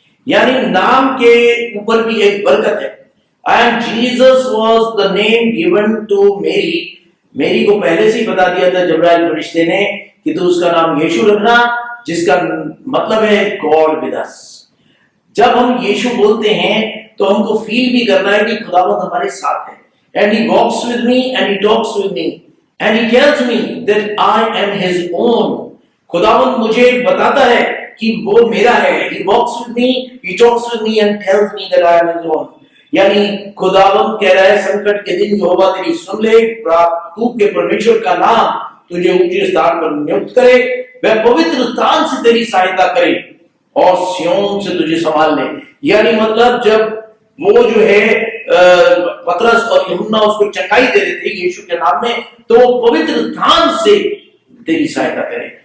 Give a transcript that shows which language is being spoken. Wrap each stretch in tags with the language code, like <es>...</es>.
<hi>यानी नाम के ऊपर भी एक बरकत है।</hi> <en>And Jesus was the name given to Mary.</en> <hi>मेरी को पहले से ही बता दिया था जब्राइल फरिश्ते ने कि तू उसका नाम यीशु रखना, जिसका मतलब है</hi> <en>God with us.</en> <hi>जब हम यीशु बोलते हैं तो हमको फील भी करना है कि खुदावंद हमारे साथ है।</hi> <en>And he walks with me and he talks with me and he tells me that I am his own.</en> <hi>खुदावंद मुझे बताता है कि वो मेरा है।</hi> <en>He walks with me, he talks with me and tells me that I am his own.</en> <hi>यानी खुदावंद कह रहा है, संकट के दिन यहोवा तेरी सुन ले, याकूब के परमेश्वर का नाम तुझे ऊंचे स्थान पर नियुक्त करे, वह पवित्र स्थान से तेरी सहायता करे और सिय्योन से तुझे संभाल ले। यानी मतलब जब वो जो है पतरस और यूहन्ना उसको चंगाई दे रहे थे यीशु के नाम में, तो वो पवित्र स्थान से तेरी सहायता करे।</hi>